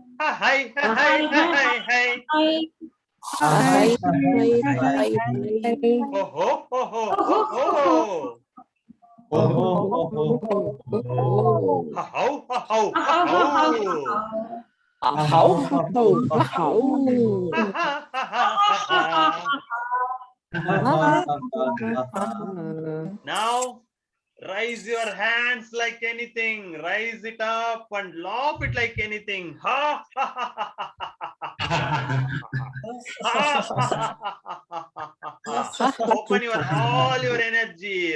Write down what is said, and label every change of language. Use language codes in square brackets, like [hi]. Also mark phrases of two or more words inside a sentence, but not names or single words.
[en] Ha hi ha hi ha hi hi. Ho ho ho ho ho ho. Ha ho ha ho ha ho. Ha ha ha ha ha. Now raise your hands like anything. Raise it up and lob it like anything. Ha ha ha ha ha ha. Open all your energy.